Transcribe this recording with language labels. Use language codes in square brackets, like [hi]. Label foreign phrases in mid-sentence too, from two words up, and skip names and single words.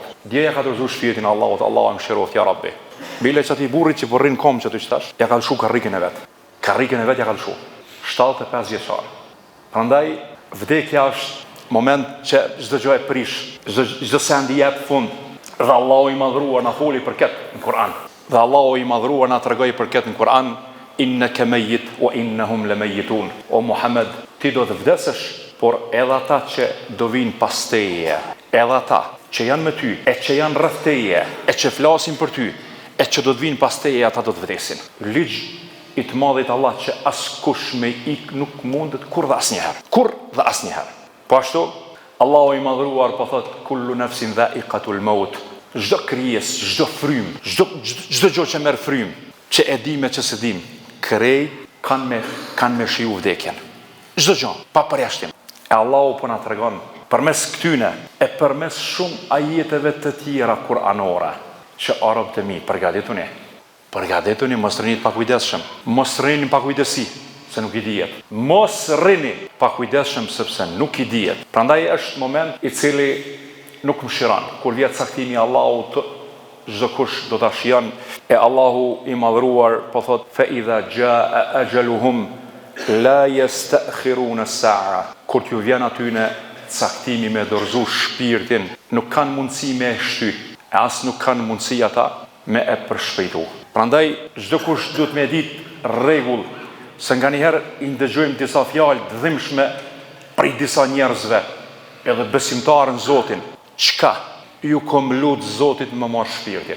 [sq] Djeja ka dorëzuar shpirtin e Allahut, Allahu më mëshiroft [ar] يا رب. [sq] Bile që ati burrit që përrin kom që të qëtash, ja ka lëshu karrikën e vetë. Karrikën e vetë ja ka lëshu. 75 vjeçar. Prandaj, vdekja është moment që çdo gjë e prish, çdo send i jep fund. Dhe Allahu i madhruar na foli për këtë në Kur'an. Dhe Allahu i madhruar na tregoi për këtë në Kur'an, [ar] إنك ميت وإنهم ميتون. [sq] O Muhammed, ti do të vdesësh, por edhe ata që do vinë pas teje, edhe ata që janë me ty, e që janë rreth teje, e që flasin për ty, e që do të vinë pas teje, ata do të vdesin. Ligj i të madhit Allah që askush me ik nuk mundet kur dhe asnjëherë. Kur dhe asnjëherë. Po ashtu, Allahu i madhruar po thot [ar] كل نفس ذائقة الموت. [sq] Çdo krijes, çdo frym, çdo gjë që merr frym, që e dim e që s'e dim, krejt kanë me shiu vdekjen. Çdo gjë, pa përjashtim. E Allahu po na tregon përmes këtyne e përmes shumë ajeteve të tjera kuranore që o robët e mi, përgatituni, mos rrini pa kujdesshëm, mos rrini pa kujdesi, se nuk i dihet. Mos rrini pa kujdesshëm sepse nuk i dihet. Prandaj është moment i cili nuk mëshiron. Kur vjet caktimi i Allahut, çdo kush do ta shijon, e Allahu i madhruar po thot [ar] فإذا جاء أجلهم لا يستأخرون ساعة. [sq] Kur t'ju vjen aty në caktimi me dorëzu shpirtin, nuk kanë mundësi me shty. e as nuk kanë mundësi ata me e përshpejtu. Prandaj, çdo kush duhet me ditë rregull, se nga njëherë i ndëgjojmë disa fjalë të dhimbshme prej disa njerëzve, edhe besimtarën Zotin, çka ju kom lut Zotit me marrë shpirtin?